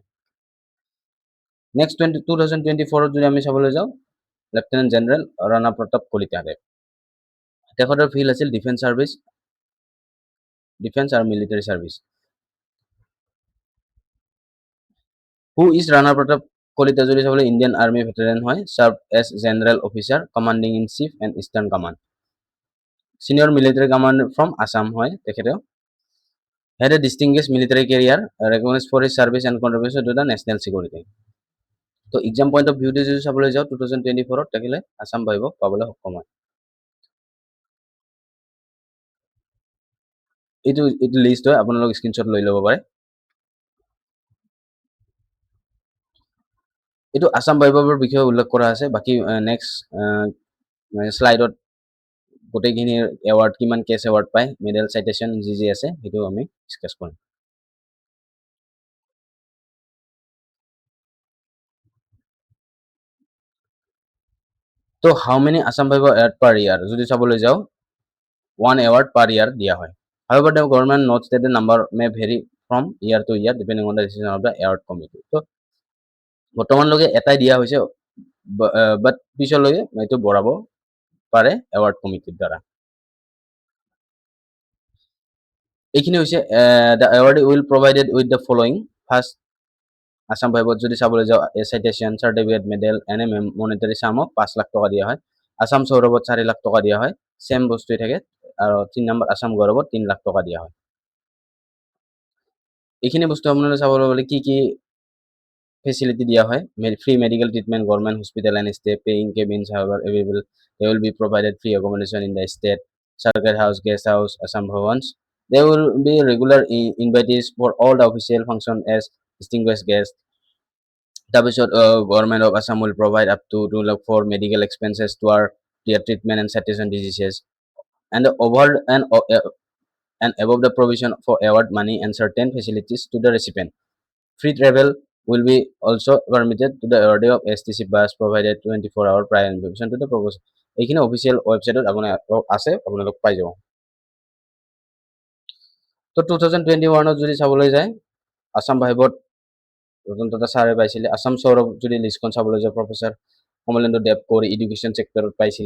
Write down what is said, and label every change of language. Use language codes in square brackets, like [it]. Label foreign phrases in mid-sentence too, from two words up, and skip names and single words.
[as] নেক্সট 2024 যদি আমি চাবলৈ যাওঁ, লেফটেনেণ্ট জেনেৰেল ৰাণা প্ৰতাপ কলিতাদেৱ, তেখেতৰ ফিল্ড আছিল [en] defence service, [as] ডিফেন্স আৰু [en] military service. who is ৰাণা প্ৰতাপ কলিতা [as] যদি চাবলৈ, [en] Indian army veteran হয়, serve as general officer commanding in chief and eastern command, senior military commander from Assam [as] হয় তেখেতেও। [en] had a distinguished military career, recognized for his service and contribution to the national security. [as] তো [en] exam point of [as] ভিউতে যদি চাবলৈ যাওঁ, 2024 তেখেতে আসাম বৈভৱ পাবলৈ সক্ষম হয়। এইটো লিষ্ট হয়, আপোনালোক স্ক্ৰীনশ্বট লৈ ল'ব পাৰে। এইটো আসাম বৈভৱৰ বিষয়ে উল্লেখ কৰা আছে। বাকী নেক্সট শ্লাইডত গোটেইখিনি এৱাৰ্ড, কিমান কেছ এৱাৰ্ড পায়, [en] medal citation [as] যি আছে সেইটো আমি ডিছকাছ কৰিম। [en] তো how many আসাম বৈভৱ award per year [as] যদি চাবলৈ যাওঁ, [en] 1 award per year [as] দিয়া হয়। [en] However, the government notes that the number may vary from year to year depending on the decision of the award committee. [as] তো বৰ্তমানলৈকে এটাই দিয়া হৈছে, বাট পিছলৈকে এইটো বঢ়াব পাৰে এৱাৰ্ড কমিটিৰ দ্বাৰা। এইখিনি হৈছে [en] the award will provided with the following. ফাৰ্ষ্ট, [as] আসাম বৈভৱত যদি চাবলৈ যাওঁ, [en] a citation, certificate, medal and monetary sum 5 [as] লাখ টকা দিয়া হয়। আসাম সৌৰভত 4 লাখ টকা দিয়া হয়, সেম বস্তুৱে থাকে। আৰু 3 নম্বৰ আসাম গৌৰৱত 3 লাখ টকা দিয়া হয়। এইখিনি বস্তু আপোনালোকে চাবলৈ গ'লে কি কি [en] ফেচিলিটি [as] দিয়া হয়, [en] free medical treatment, government hospital and stay, paying cabins however available, they will be provided free accommodation in the state, circuit house, guest house, Assam Bhavans. There will be regular invitees for all the official function as distinguished guests. তাৰপিছত Government of Assam will provide up to 2 lakh for medical expenses toward their treatment and certain diseases. And over and above the provision for award money and certain facilities to the recipient. Free travel will be also permitted to the awardee of STC bus provided 24-hour prior information to the proposal. [as] এইখিনি অফিচিয়েল ৱেবছাইটত আপোনালোক আছে, আপোনালোক পাই যাব। তো 2021 যদি চাবলৈ যায়, আসাম বৈভৱত ৰতন টাটা ছাৰে পাইছিলে। আসাম সৌৰভ যদি লিষ্টখন চাবলৈ যায়, প্ৰফেচাৰ কমলেন্দু দেৱ কোঁৱৰে এডুকেশ্যন ছেক্টৰত পাইছিলে।